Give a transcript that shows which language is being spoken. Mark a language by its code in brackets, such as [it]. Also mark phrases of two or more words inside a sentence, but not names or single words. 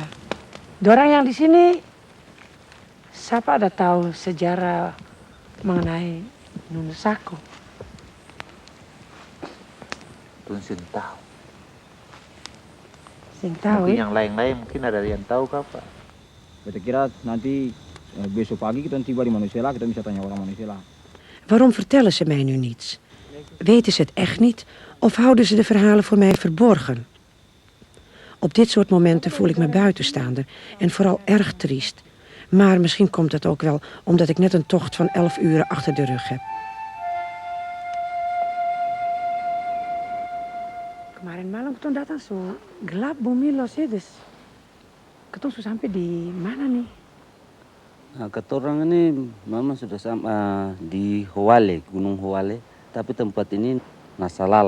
[abs] Dorang yang di sini, siapa ada tahu sejarah mengenai Nunu Sako? Tuh sing tahu. Sing tahu [id] Mungkin ya? yang lain-lain mungkin ada yang tahu Kak. Kita kira nanti besok pagi kita tiba di Manusela, kita bisa tanya orang Manusela. [nl] Waarom vertellen ze mij nu niets? Weten ze het echt niet of houden ze de verhalen voor mij verborgen? Op dit soort momenten voel ik me buitenstaander en vooral erg triest. Maar misschien komt het ook wel omdat ik net een tocht van 11 uren achter de rug heb. [abs] Kemarin malam ketong datang zo gelap bumi los ya, dus ketong sudah sampai di mana nih? Nah, ketorang ini memang sudah di Howale, Gunung Howale, tapi tempat ini Nasalala.